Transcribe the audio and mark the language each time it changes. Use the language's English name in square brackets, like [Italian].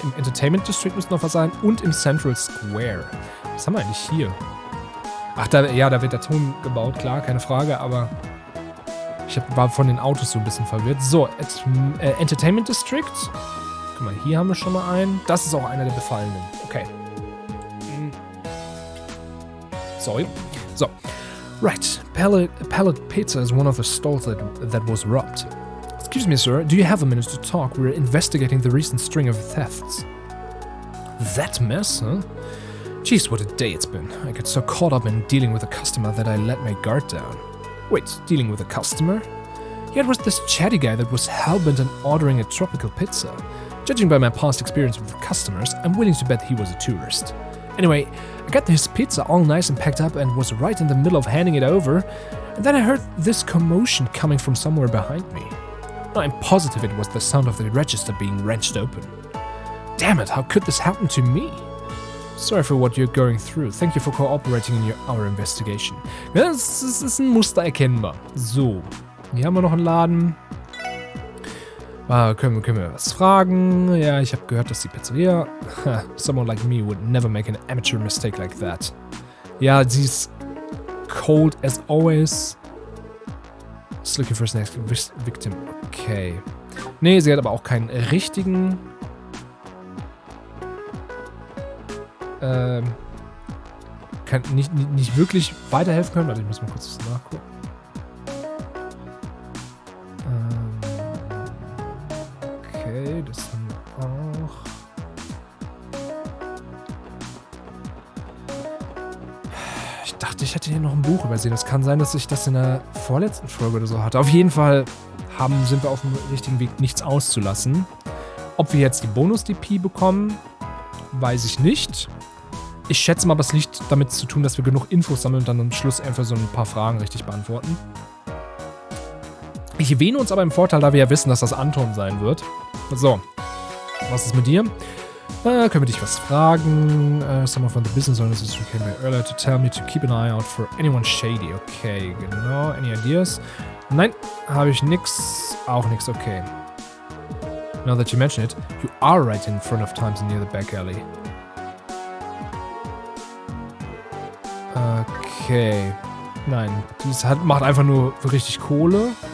[German] Im Entertainment District müsste noch was sein. Und im Central Square. Was haben wir eigentlich hier? Ach, da wird der Ton gebaut, klar, keine Frage, aber ich war von den Autos so ein bisschen verwirrt. So, Entertainment District. Guck mal, hier haben wir schon mal einen. Das ist auch einer der Befallenen. Okay. [English] Sorry. So. Right. Pallet Pizza is one of the stalls that was robbed. Excuse me, sir. Do you have a minute to talk? We're investigating the recent string of thefts. That mess, huh? Jeez, what a day it's been. I got so caught up in dealing with a customer that I let my guard down. Wait, dealing with a customer? Yeah, it was this chatty guy that was hellbent on ordering a tropical pizza. Judging by my past experience with customers, I'm willing to bet he was a tourist. Anyway, I got his pizza all nice and packed up and was right in the middle of handing it over, and then I heard this commotion coming from somewhere behind me. I'm positive it was the sound of the register being wrenched open. Damn it, how could this happen to me? Sorry for what you're going through. Thank you for cooperating in our investigation. [German] Das ist ein Muster erkennbar. [English] So. [German] Hier haben wir noch einen Laden. Können wir was fragen? Ja, ich habe gehört, dass die Pizzeria... [English] Someone like me would never make an amateur mistake like that. [German] Ja, sie ist [English] cold as always. Just looking for his next victim. Okay. [German] Nee, sie hat aber auch keinen richtigen... kann nicht wirklich weiterhelfen können. Warte, ich muss mal kurz nachgucken. Okay, das haben wir auch. Ich dachte, ich hätte hier noch ein Buch übersehen. Es kann sein, dass ich das in der vorletzten Folge oder so hatte. Auf jeden Fall sind wir auf dem richtigen Weg, nichts auszulassen. Ob wir jetzt die Bonus-DP bekommen, weiß ich nicht. Ich schätze mal, das liegt damit zu tun, dass wir genug Infos sammeln und dann am Schluss einfach so ein paar Fragen richtig beantworten. Ich erwähne uns aber im Vorteil, da wir ja wissen, dass das Anton sein wird. So, was ist mit dir? Können wir dich was fragen? [English] Someone from the business owners came by earlier to tell me to keep an eye out for anyone shady. [German] Okay, genau. [English] Any ideas? [German] Nein, habe ich nix. Auch nix, okay. [English] Now that you mention it, you are right in front of Times near the back alley. Okay. [German] Nein, dies macht einfach nur richtig Kohle.